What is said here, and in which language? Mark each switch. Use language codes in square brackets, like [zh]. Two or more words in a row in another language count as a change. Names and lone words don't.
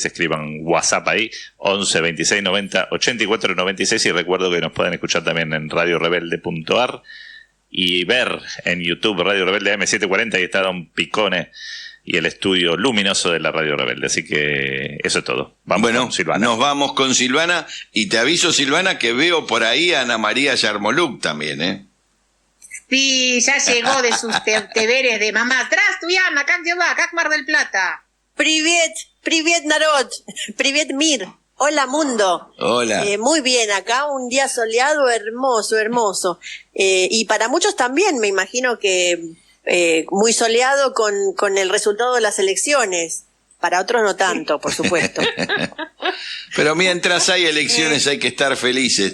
[es] Escriban WhatsApp ahí, 11 26 90 84 96, y recuerdo que nos pueden escuchar también en radiorebelde.ar y ver en YouTube Radio Rebelde AM740, y está Don Picone y el estudio luminoso de la Radio Rebelde. Así que eso es todo. Vamos con Silvana. Nos vamos con Silvana, y te aviso, Silvana, que veo por ahí a Ana María Yarmoluk también, Sí, ya llegó de sus deberes de mamá. [ru] Здравствуй, как дела? Как Mar del Plata? Привет, народ. Привет, Mir. [es] Hola, mundo. Hola. Muy bien, acá un día soleado, hermoso. Y para muchos también, me imagino que muy soleado con el resultado de las elecciones. Para otros no tanto, por supuesto. Pero mientras hay elecciones hay que estar felices.